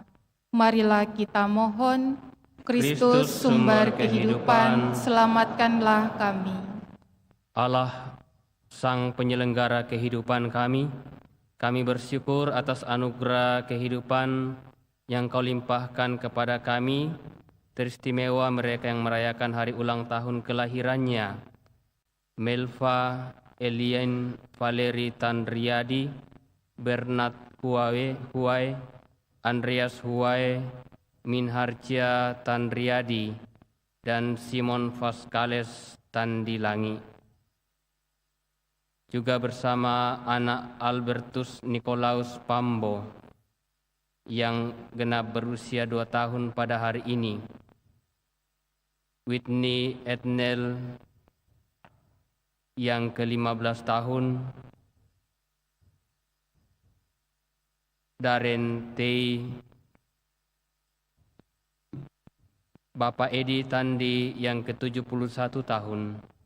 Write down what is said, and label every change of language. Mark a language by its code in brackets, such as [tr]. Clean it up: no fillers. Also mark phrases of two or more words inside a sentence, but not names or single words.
[id] Marilah kita mohon, Kristus sumber kehidupan, selamatkanlah kami. Allah, Sang Penyelenggara kehidupan kami bersyukur atas anugerah kehidupan yang Kau limpahkan kepada kami, teristimewa mereka yang merayakan hari ulang tahun kelahirannya, Melva Elian Valeri Tandriadi, Bernard Huai, Andreas Huai, Minharja Tandriadi, dan Simon Vascales Tandilangi. Juga bersama anak Albertus Nicolaus Pambo yang genap berusia 2 tahun pada hari ini, Whitney Etnel yang ke-15 tahun, Darren Tei, Bapak Edi Tandi yang ke-71 tahun.